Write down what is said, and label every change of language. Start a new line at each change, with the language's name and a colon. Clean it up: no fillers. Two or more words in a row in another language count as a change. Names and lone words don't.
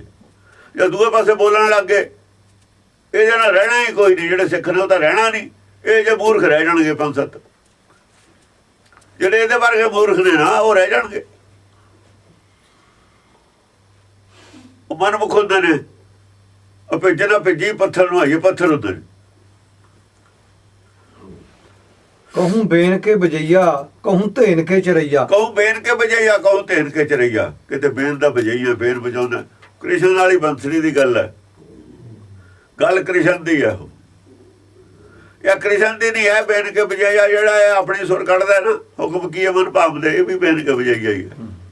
Punjabi: ਜੇ ਦੂਏ ਪਾਸੇ ਬੋਲਣ ਲੱਗ ਗਏ ਇਹਦੇ ਨਾਲ ਰਹਿਣਾ ਹੀ ਕੋਈ ਨਹੀਂ। ਜਿਹੜੇ ਸਿੱਖ ਨੇ ਉਹ ਤਾਂ ਰਹਿਣਾ ਨਹੀਂ। ਇਹ ਜੇ ਮੂਰਖ ਰਹਿ ਜਾਣਗੇ 5-7, ਜਿਹੜੇ ਇਹਦੇ ਵਰਗੇ ਮੂਰਖ ਨੇ ਨਾ ਉਹ ਰਹਿ ਜਾਣਗੇ। ਉਹ ਮਨਮੁਖ ਹੁੰਦੇ ਨੇ, ਉਹ ਭੇਜੇ ਨਾ ਭੇਜੀ ਪੱਥਰ ਨੂੰ ਆਈਏ ਪੱਥਰ ਹੁੰਦੇ ਨੇ।
Braj: कहूँ बेन के बजैया कहूँ धेन के चरईया। कहूँ बेन के वजईया कहूँ धेन के चरईया।
Punjabi: ਕਿਤੇ ਬੇਨ ਦਾ ਵਜਈਆ ਬੇਨ ਵਜਾਉਂਦਾ। ਕ੍ਰਿਸ਼ਨ ਵਾਲੀ ਬੰਸਰੀ ਦੀ ਗੱਲ ਹੈ, ਗੱਲ ਕ੍ਰਿਸ਼ਨ ਦੀ ਹੈ। ਉਹ ਜਾਂ ਕ੍ਰਿਸ਼ਨ ਦੀ ਨਹੀਂ ਹੈ।
Braj: बेन के वजईया
Punjabi: ਜਿਹੜਾ ਹੈ ਆਪਣੀ ਸੁਰ ਕੱਢਦਾ ਨਾ, ਹੁਕਮ ਕੀ ਮਨ ਭਾਵਦੇ, ਇਹ ਵੀ
Braj: बेन के वजईया
Punjabi: ਹੀ ਹੈ।